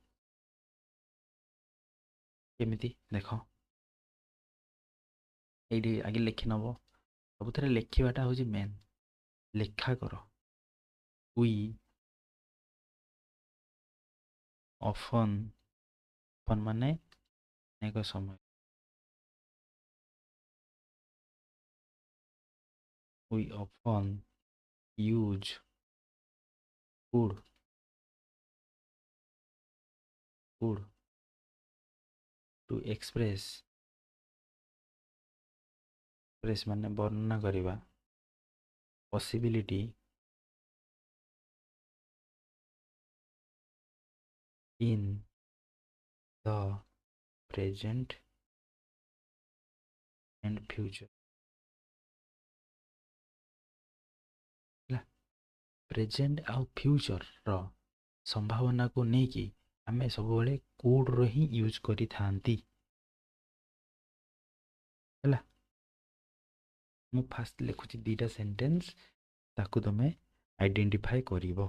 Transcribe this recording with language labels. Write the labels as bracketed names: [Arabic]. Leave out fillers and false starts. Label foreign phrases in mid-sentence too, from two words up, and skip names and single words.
[Odia] କେମିତି ଦେଖ, ଏଇଠି ଆଗେ ଲେଖି ନେବ। ସବୁଥିରେ ଲେଖିବାଟା ହେଉଛି ମେନ୍। ଲେଖା କର। [English] we often, [Odia] ଅଫନ୍ ମାନେ ଅନେକ ସମୟ। [English] वी often use could to express ମାନେ ବର୍ଣ୍ଣନା କରିବା possibility in the present and future। [Odia] ହେଲା ପ୍ରେଜେଣ୍ଟ ଆଉ ଫ୍ୟୁଚରର ସମ୍ଭାବନାକୁ ନେଇକି ଆମେ ସବୁବେଳେ କୁଡ୍ର ହିଁ ୟୁଜ୍ କରିଥାନ୍ତି। ହେଲା ମୁଁ ଫାଷ୍ଟ ଲେଖୁଛି ଦୁଇଟା ସେଣ୍ଟେନ୍ସ, ତାକୁ ତୁମେ ଆଇଡେଣ୍ଟିଫାଏ କରିବ।